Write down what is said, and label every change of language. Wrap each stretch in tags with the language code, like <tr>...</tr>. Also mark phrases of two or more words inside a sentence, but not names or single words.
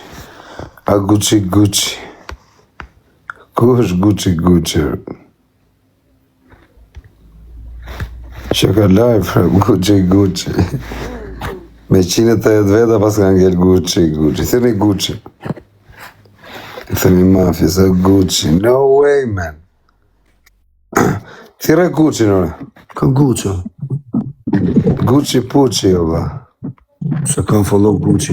<sq>A Gucci, Gucci? Ku është Gucci, Gucci? Që ka live, Gucci, Gucci. Me 180 veta pas ka ngell Gucci, Gucci. Thëni Gucci. Thëni mafia, se Gucci.</sq> <en>No way, man.</en> <sq>Thire Gucci, nëre. Ka Gucci. Gucci Pucci, oba. Se kam follow Gucci.</sq>